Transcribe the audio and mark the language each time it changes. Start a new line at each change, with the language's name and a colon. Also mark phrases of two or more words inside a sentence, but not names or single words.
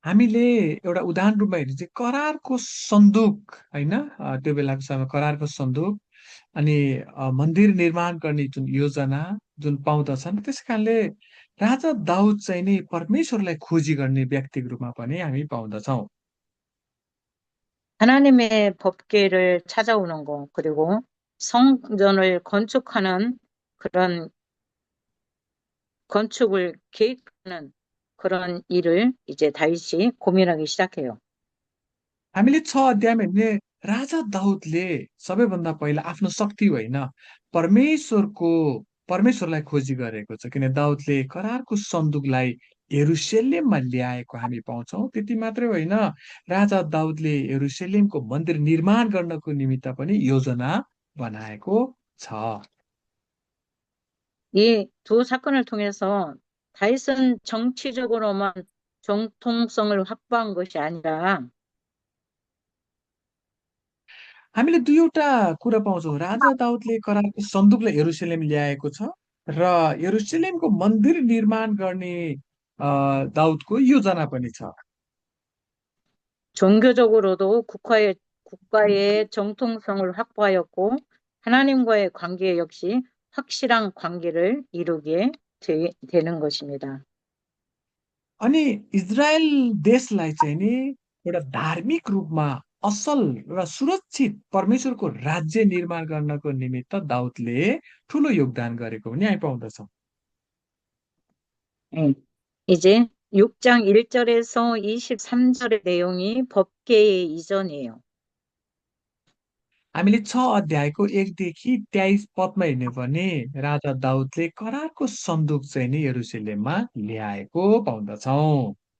Nepali: हामीले एउटा उदाहरण रूपमा हेर्ने चाहिँ करारको सन्दुक होइन, त्यो बेलाको समयमा करारको सन्दुक अनि मन्दिर निर्माण गर्ने जुन योजना जुन पाउँदछन्, त्यस कारणले राजा दाउद चाहिँ नि परमेश्वरलाई खोजी गर्ने व्यक्तिको रूपमा पनि हामी पाउँदछौँ।
Korean: 하나님의 법궤를 찾아오는 거, 그리고 성전을 건축하는 그런 건축을 계획하는 그런 일을 이제 다윗이 고민하기 시작해요.
Nepali: हामीले 6 अध्यायमा हेर्ने राजा दाउदले सबैभन्दा पहिला आफ्नो शक्ति होइन, परमेश्वरको परमेश्वरलाई खोजी गरेको छ, किन दाउदले करारको सन्दुकलाई यरुशलेममा ल्याएको हामी पाउँछौँ। त्यति मात्रै होइन, राजा दाउदले यरुशलेमको मन्दिर निर्माण गर्नको निमित्त पनि योजना बनाएको छ।
Korean: 이 두 사건을 통해서 다윗은 정치적으로만 정통성을 확보한 것이 아니라
Nepali: हामीले दुईवटा कुरा पाउँछौँ। राजा दाउदले करारको सन्दुकलाई यरुशलेम ल्याएको छ र यरुशलेमको मन्दिर निर्माण गर्ने दाउदको योजना पनि छ।
Korean: 종교적으로도 국가의 정통성을 확보하였고 하나님과의 관계 역시 확실한 관계를 이루게 되는 것입니다.
Nepali: अनि इजरायल देशलाई चाहिँ नि एउटा धार्मिक रूपमा असल र सुरक्षित परमेश्वरको राज्य निर्माण गर्नको निमित्त दाउदले ठुलो योगदान गरेको पनि हामी पाउँदछौँ।
Korean: 예. 이제 6장 1절에서 23절의 내용이 법궤의 이전이에요.
Nepali: हामीले 6 अध्यायको 1देखि 23 पदमा हेर्ने भने राजा दाउदले करारको सन्दुक चाहिँ नि यरुशलेममा ल्याएको पाउँदछौँ।